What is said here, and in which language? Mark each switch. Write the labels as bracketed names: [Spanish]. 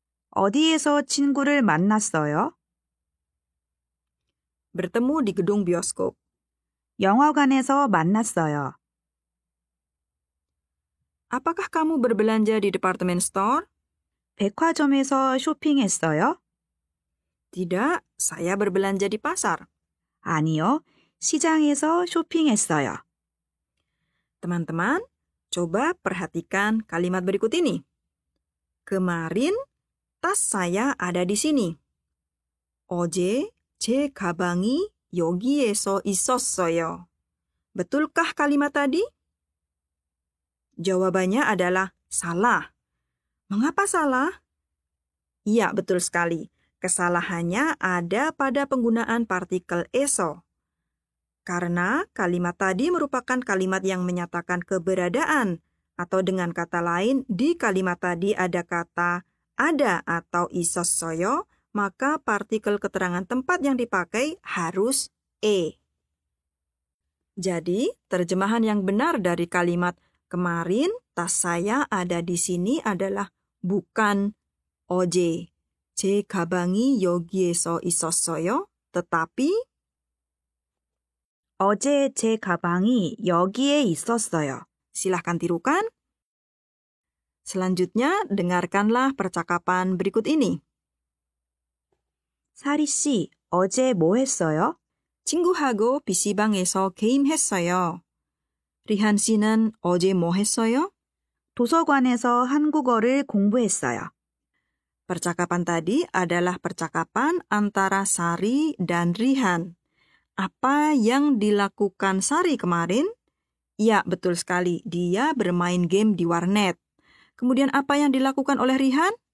[Korean] 어디에서 친구를 만났어요? [Indonesian] Bertemu di gedung bioskop. [Korean] 영화관에서 만났어요. [Indonesian] Apakah kamu berbelanja di department store? [Korean] 백화점에서 쇼핑했어요? [Indonesian] Tidak, saya berbelanja di pasar. [Korean] 아니요, 시장에서 쇼핑했어요. [Indonesian] Teman-teman, coba perhatikan kalimat berikut ini. Kemarin, tas saya ada di sini. [Korean] 어제 제 가방이 여기에서 있었어요. [Indonesian] Betulkah kalimat tadi? Jawabannya adalah salah. Mengapa salah? Iya, betul sekali. Kesalahannya ada pada penggunaan partikel eso. Karena kalimat tadi merupakan kalimat yang menyatakan keberadaan, atau dengan kata lain, di kalimat tadi ada kata ada atau [Korean] 있었어요, [Indonesian] maka partikel keterangan tempat yang dipakai harus e. Jadi, terjemahan yang benar dari kalimat kemarin tas saya ada di sini adalah bukan [Korean] 어제 제 가방이 여기에서 있었어요, [Indonesian] tetapi [Korean] 어제 제 가방이 여기에 있었어요. [Indonesian] silahkan tirukan. Selanjutnya, dengarkanlah percakapan berikut ini. [Korean] 사리 씨, 어제 뭐 했어요? 친구하고 PC방에서 게임했어요. 리한 씨는 어제 뭐 했어요? 도서관에서 한국어를 공부했어요. [Indonesian] Percakapan tadi adalah percakapan antara Sari dan Rihan. Apa yang dilakukan Sari kemarin? Ya, betul sekali. Dia bermain game di warnet. Kemudian apa yang dilakukan oleh Rihan?